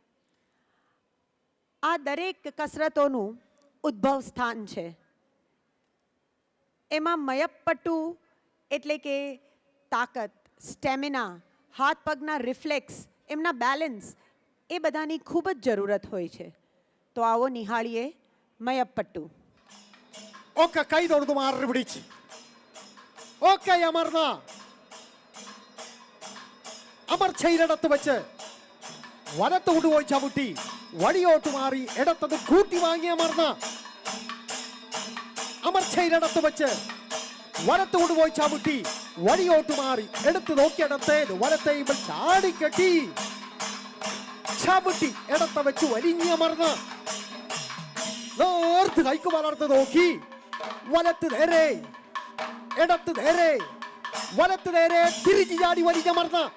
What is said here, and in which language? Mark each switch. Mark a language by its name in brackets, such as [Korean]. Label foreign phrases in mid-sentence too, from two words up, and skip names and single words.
[Gujarati] આ દરેક કસરતોનું ઉદ્ભવ સ્થાન છે. એમાં મયપ્પટુ એટલે કે તાકાત, સ્ટેમિના, હાથ પગના રિફ્લેક્સ, એમના બેલેન્સ, એ બધાની ખૂબ જ જરૂરત હોય છે. તો આવો નિહાળીએ മയപ്പട്ടു. [Malayalam] ഒക്കെ കൈ തൊടുന്നു മാറി പിടിച്ച്. ഒക്കെ അമർന്ന അമർച്ചയിലിടത്ത് വെച്ച് വലത്ത് കൊണ്ടുപോയി ചവിട്ടി വടിയോട്ട് മാറി ഇടത്തത് കൂട്ടി വാങ്ങി അമർന്ന അമർച്ചയിലിടത്ത് വെച്ച് വലത്ത് കൊണ്ടുപോയി ചവിട്ടി വടിയോട്ട് മാറി എടുത്ത് നോക്കിയിടത്തേത് വലത്തെ ഇവൾ ചാടിക്കെട്ടി ചവിട്ടി ഇടത്ത വെച്ച് വലിഞ്ഞമർന്ന നേർത്ത് കൈക്ക് വളർത്ത് നോക്കി വലത്ത് നേരെ ഇടത്ത് നേരെ വലത്ത് നേരെ തിരിച്ചു ചാടി വലിഞ്ഞമർന്ന